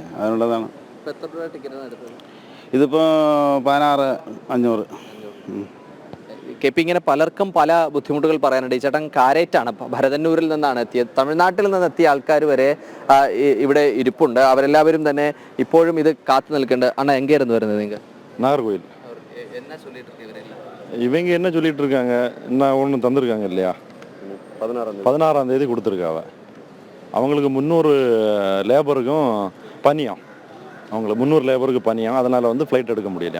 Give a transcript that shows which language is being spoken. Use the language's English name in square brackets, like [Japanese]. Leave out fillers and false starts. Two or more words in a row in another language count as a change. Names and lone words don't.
[Malayalam] അതിനുള്ളതാണ്. ഇതിപ്പോൾ 16,500. കെ.പി. ഇങ്ങനെ പലർക്കും പല ബുദ്ധിമുട്ടുകൾ പറയാനുണ്ട്. ഈ ചേട്ടൻ കാരേറ്റാണ്, ഭരതന്നൂരിൽ നിന്നാണ് എത്തിയത്. തമിഴ്നാട്ടിൽ നിന്ന് എത്തിയ ആൾക്കാർ വരെ ഇവിടെ ഇരിപ്പുണ്ട്. അവരെല്ലാവരും തന്നെ ഇപ്പോഴും ഇത് കാത്തു നിൽക്കുന്നുണ്ട്. അണ്ണാ, എങ്കേരുന്നു വരുന്നത് നിങ്ങൾ? [Tamil] நாகர்கோவில். இவங்க என்ன சொல்லிட்டு இருக்காங்க, என்ன ஒன்றும் தந்திருக்காங்க இல்லையா? 16ஆம் தேதி கொடுத்துருக்காங்க. அவங்களுக்கு 300 லேபருக்கும் பனியாம். அவங்களுக்கு 300 லேபருக்கு பனியாம். அதனால் வந்து ஃப்ளைட் எடுக்க முடியலையா?